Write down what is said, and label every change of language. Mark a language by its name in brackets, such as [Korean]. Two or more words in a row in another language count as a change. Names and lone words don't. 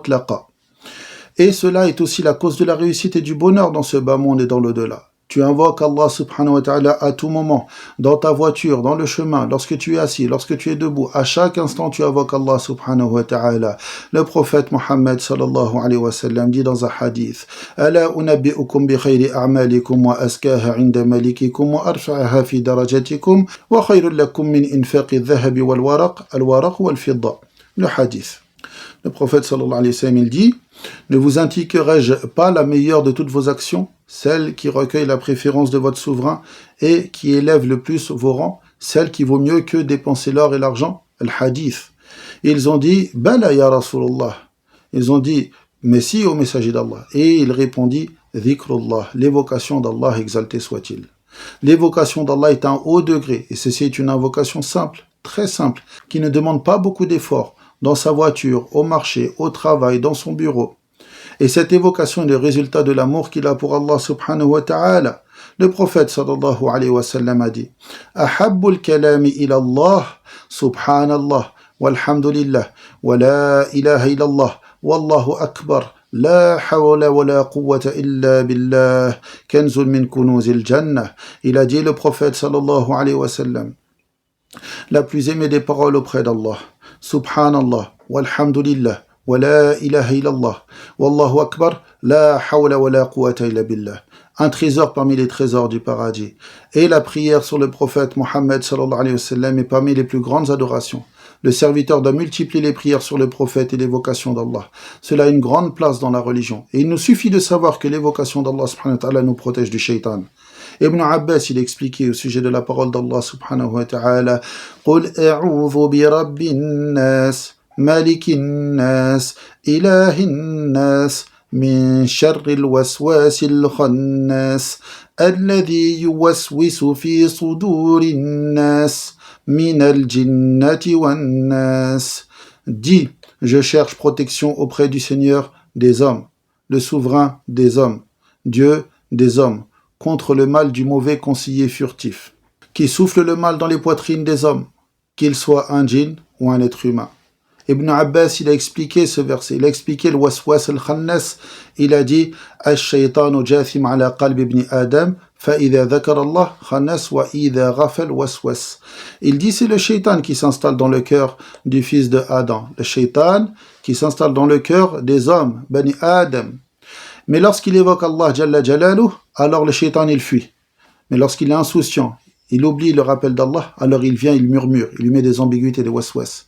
[French] Et cela est aussi la cause de la réussite et du bonheur dans ce bas monde et dans l'au-delà. Tu invoques Allah [Arabic] سبحانه وتعالى [French] à tout moment, dans ta voiture, dans le chemin, lorsque tu es assis, lorsque tu es debout, à chaque instant tu invoques Allah [Arabic] سبحانه وتعالى. [French] Le prophète Mohammed [Arabic] صلى الله عليه وسلم [French] dit dans un hadith: [Arabic] ألا أنبئكم بخير أعمالكم وأزكاها عند مليككم وأرفعها في درجاتكم وخير لكم من إنفاق الذهب والورق والفضة. [French] Le hadith. Le prophète [Arabic] صلى الله عليه وسلم [French] il dit: Ne vous indiquerai-je pas la meilleure de toutes vos actions, celle qui recueille la préférence de votre souverain et qui élève le plus vos rangs, celle qui vaut mieux que dépenser l'or et l'argent? Al-Hadith. Ils ont dit: [Arabic] بلى يا رسول الله. [French] Ils ont dit: Mais si, ô messager d'Allah. Et il répondit: Dhikrullah, l'évocation d'Allah, exalté soit-il. L'évocation d'Allah est un haut degré, et ceci est une invocation simple, très simple, qui ne demande pas beaucoup d'efforts, dans sa voiture, au marché, au travail, dans son bureau. Et cette évocation est le résultat de l'amour qu'il a pour Allah [Arabic] سبحانه وتعالى. [French] Le prophète [Arabic] صلى الله عليه وسلم [French] a dit: [Arabic] أحب الكلام إلى الله, سبحان الله والحمد لله ولا إله إلا الله والله أكبر لا حول ولا قوة إلا بالله كنز من كنوز الجنة. [French] Il a dit, le prophète [Arabic] صلى الله عليه وسلم: [French] La plus aimée des paroles auprès d'Allah, [Arabic] سبحان الله والحمد لله ولا إله إلا الله والله أكبر لا حول ولا قوة إلا بالله. [French] Un trésor parmi les trésors du paradis. Et la prière sur le prophète Mohammed [Arabic] صلى الله عليه وسلم [French] est parmi les plus grandes adorations. Le serviteur doit multiplier les prières sur le prophète et l'évocation d'Allah. Cela a une grande place dans la religion. Et il nous suffit de savoir que l'évocation d'Allah [Arabic] سبحانه وتعالى [French] nous protège du shaitan. Ibn Abbas, il expliquait au sujet de la parole d'Allah [Arabic] سبحانه وتعالى قل أعوذ برب الناس ملك الناس إله الناس من شر الوسواس الخناس الذي يوسوس في صدور الناس من الجنة والناس. [French] Dis, je cherche protection auprès du Seigneur des hommes, le souverain des hommes, Dieu des hommes, contre le mal du mauvais conseiller furtif, qui souffle le mal dans les poitrines des hommes, qu'il soit un djinn ou un être humain. Ibn Abbas, il a expliqué ce verset, il a expliqué le [Arabic] الوسواس الخناس, [French] il a dit: [Arabic] الشيطان جاثم على قلب ابن آدم فإذا ذكر الله خنس وإذا غفل وسوس. [French] Il dit: c'est le shaytan qui s'installe dans le cœur du fils de Adam, le shaytan qui s'installe dans le cœur des hommes, [Arabic] بني آدم. [French] Mais lorsqu'il évoque Allah [Arabic] جل جلاله, [French] alors le shaitan il fuit. Mais lorsqu'il est insouciant, il oublie le rappel d'Allah, alors il vient, il murmure, il lui met des ambiguïtés, des waswas.